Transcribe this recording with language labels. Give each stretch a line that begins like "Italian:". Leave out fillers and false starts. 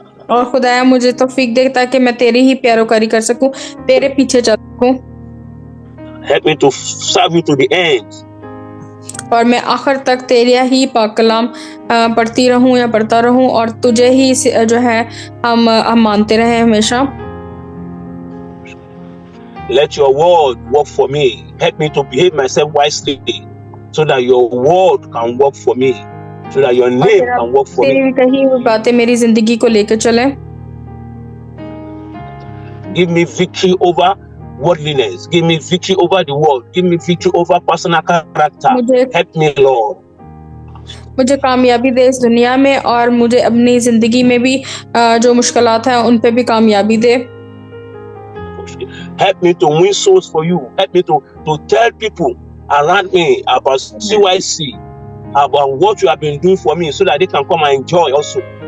Hindi: और खुदाया मुझे तौफीक दे ताकि मैं तेरी ही पैरोकारी कर सकूं, तेरे पीछे चल सकूं।
English: Help me to serve you to the end.
Hindi: और मैं आखिर तक तेरा ही पाक कलाम पढ़ती रहूं या पढ़ता रहूं और तुझे ही जो है हम मानते रहे हमेशा।
English: Let your word work for me. Help me to behave myself wisely so that your word can work for me, so that your name can work for me.
Hindi: तेरी कही हुई बातें मेरी जिंदगी को लेकर चले।
English: Give me victory over worldliness. Give me victory over the world. Give me victory over personal character. Help me, Lord.
Hindi: मुझे कामयाबी दे इस दुनिया में और मुझे अपनी जिंदगी में भी जो मुश्किलात हैं उन पे भी कामयाबी दे।
English: Help me to win souls for you. Help me to tell people around me about CYC, about what you have been doing for me, so that they can come and enjoy also.